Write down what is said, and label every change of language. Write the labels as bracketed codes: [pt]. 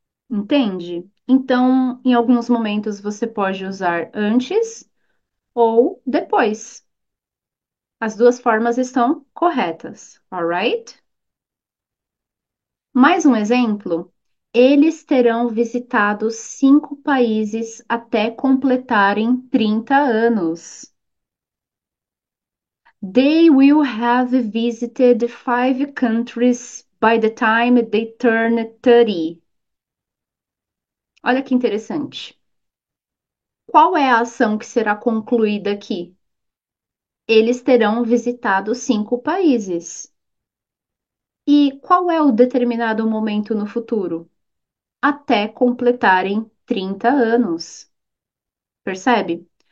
[pt] Entende? Então, em alguns momentos você pode usar antes ou depois. As duas formas estão corretas, alright? Mais um exemplo. Eles terão visitado 5 países até completarem 30 anos. [en] They will have visited 5 countries by the time they turn 30. [pt] Olha que interessante. Qual é a ação que será concluída aqui? Eles terão visitado 5 países. E qual é o determinado momento no futuro? Até completarem 30 anos. Percebe?